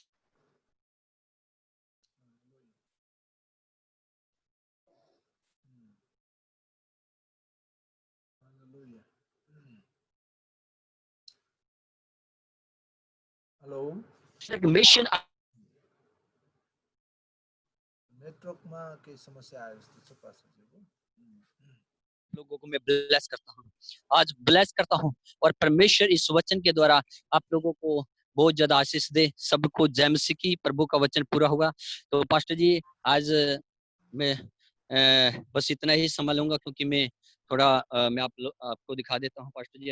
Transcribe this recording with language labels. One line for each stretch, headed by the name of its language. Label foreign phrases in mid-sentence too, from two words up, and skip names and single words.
Nepali: हेलो, मिशन नेटवर्कमा केही समस्या आयो जस्तो छ पास्टरजीको।
Hindi: लोगों को मैं ब्लेस करता हूँ, आज ब्लेस करता हूँ, और परमेश्वर इस वचन के द्वारा आप लोगों को बहुत ज्यादा आशीष दे। सबको जय मसीह की। प्रभु का वचन पूरा होगा। तो पास्टर जी आज मैं बस इतना ही संभालूंगा, क्योंकि मैं थोड़ा मैं आपको दिखा देता हूँ पास्टर जी।